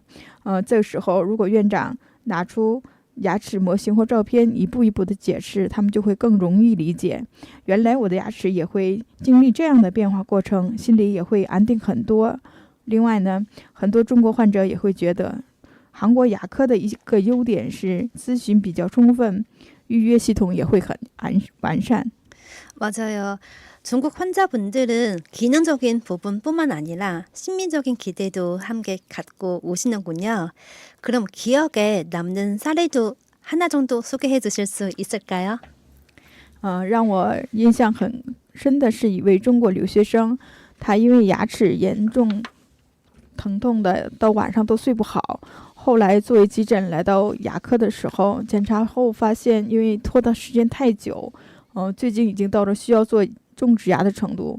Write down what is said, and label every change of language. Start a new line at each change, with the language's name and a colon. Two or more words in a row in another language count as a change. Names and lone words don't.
Chinese: 这个时候如果院长拿出牙齿模型或照片一步一步的解释，他们就会更容易理解，原来我的牙齿也会经历这样的变化过程，心里也会安定很多。另外呢，很多中国患者也会觉得韩国牙科的一个优点是咨询比较充分，预约系统也会很完善。
Korean: 맞아요. 중국 환자분들은 기능적인 부분뿐만 아니라 심미적인 기대도 함께 갖고 오시는군요. 그럼 기억에 남는 사례도 하나 정도 소개해 주실 수 있을까요?
Chinese: 让我印象很深的是一位中国留学生，他因为牙齿严重疼痛的到晚上都睡不好，后来作为急诊来到牙科的时候，检查后发现因为拖的时间太久，最近已经到了需要做种植牙的程度。